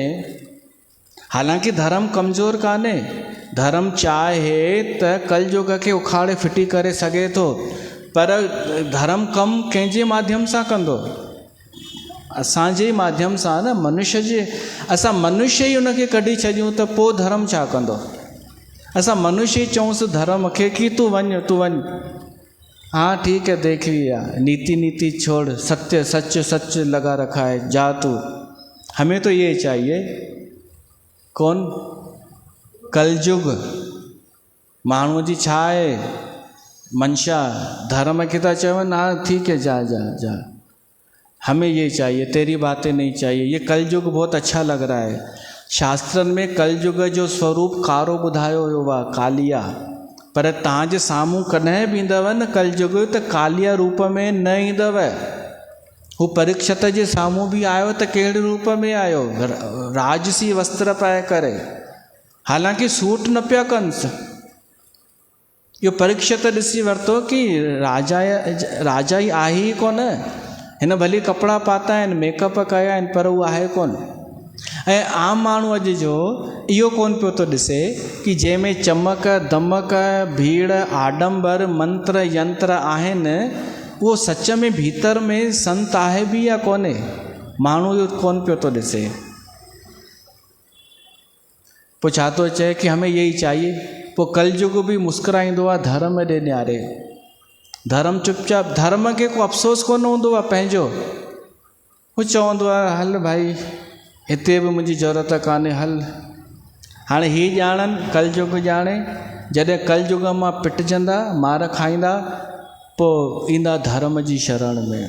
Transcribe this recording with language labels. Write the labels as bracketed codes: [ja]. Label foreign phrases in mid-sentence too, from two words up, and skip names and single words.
[sd] हालांकि धर्म कमज़ोर कान्हे, धर्म चाहे त कलयुग खे उखाड़े फिटी करे सघे थो, पर धर्म कमु कंहिंजे माध्यम सां कंदो? असांजे माध्यम सां न, मनुष्य जे। असां मनुष्य ई उनखे कढी छॾियूं त पोइ धर्म छा कंदो? असां मनुष्य ई चऊंसि धर्म खे कि तूं वञ, तूं वञ। [hi] हाँ ठीक है, देख लिया, नीति नीति छोड़, सत्य सच सच लगा रखा है, जा तू। हमें तो ये चाहिए। कौन? [sd] कलयुग। माण्हूअ जी छा आहे मंशा? धर्म खे था चवनि [hi] हाँ ठीक है, जा जा जा, हमें ये चाहिए, तेरी बातें नहीं चाहिए। ये कलयुग बहुत अच्छा लग रहा है। [sd] शास्त्रनि में कलयुग जो स्वरूप कारो ॿुधायो वियो आहे, कालिया। पर तव्हांजे साम्हूं कॾहिं बि ईंदव न कलयुग, त कालिया रूप में न ईंदव। हू परीक्षित जे साम्हूं बि आयो त कहिड़े रूप में आयो? राजसी वस्त्र पाए करे, हालांकि सूट न पिया कनि। इहो परीक्षित ॾिसी वरितो कि राजा ई आहे ई कोन। हिन भली कपिड़ा पाता आहिनि, मेकअप कया आहिनि, पर उहो आहे कोन। ऐं आम माण्हू अॼु जो इहो कोन पियो थो ॾिसे कि जंहिंमें चमक दमक भीड़ आडंबर मंत्र यंत्र आहिनि, उहो सच में भीतर में संत आहे बि या कोन्हे, माण्हू इहो कोन पियो थो ॾिसे। पोइ छा थो चए कि [hi] हमें यही चाहिए। [sd] पोइ कलयुग बि मुस्कुराईंदो आहे धर्म ॾे न्यारे। धर्म चुपचाप, धर्म खे को अफ़सोस कोन हूंदो आहे पंहिंजो, हू चवंदो आहे हल भाई हिते बि मुंहिंजी ज़रूरत कान्हे, हल। हाणे हीअ ॼाणनि, कलयुग ॼाणे, जॾहिं कलयुग मां पिटजंदा, मार खाईंदा, पोइ ईंदा धर्म जी शरण में।